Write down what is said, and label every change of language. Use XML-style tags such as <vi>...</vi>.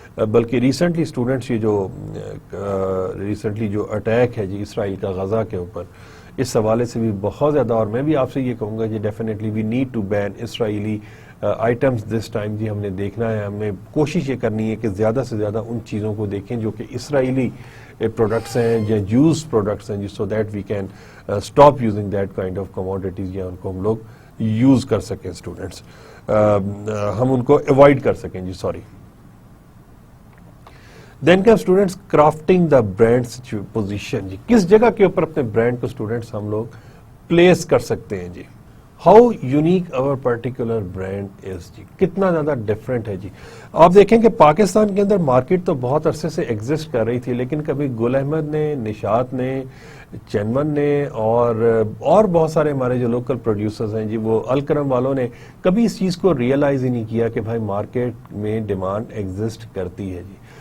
<ur>بلکہ recently students یہ جو ریسنٹلی جو اٹیک ہے جی اسرائیل کا غزہ کے اوپر, اس حوالے سے بھی بہت زیادہ, اور میں بھی آپ سے یہ کہوں گا جی</ur> <en>definitely we need to ban Israeli items this time</en> <ur>جی. ہم نے دیکھنا ہے, ہمیں کوشش یہ کرنی ہے کہ زیادہ سے زیادہ ان چیزوں کو دیکھیں جو کہ اسرائیلی پروڈکٹس ہیں یا یوز پروڈکٹس ہیں جی,</ur> <en>so that we can stop using that kind of commodities,</en> <ur>یا ان کو ہم لوگ یوز کر سکیں اسٹوڈنٹس, ہم ان کو اوائڈ کر سکیں جی.</ur> <en>Sorry. Then come students crafting the brand position جی.</en> <ur>کس جگہ کے اوپر اپنے برانڈ کو اسٹوڈنٹس ہم لوگ پلیس کر سکتے ہیں جی.</ur> <en>how unique over particular brand is جی,</en> <ur>کتنا زیادہ ڈفرینٹ ہے جی. آپ دیکھیں کہ پاکستان کے اندر مارکیٹ تو بہت عرصے سے ایگزسٹ کر رہی تھی, لیکن کبھی گل احمد نے, نشاط نے, چینمن نے اور بہت سارے ہمارے جو لوکل پروڈیوسرز ہیں جی, وہ الکرم والوں نے کبھی اس چیز کو ریئلائز ہی نہیں کیا کہ بھائی مارکیٹ میں ڈیمانڈ ایگزسٹ کرتی ہے جی.</ur>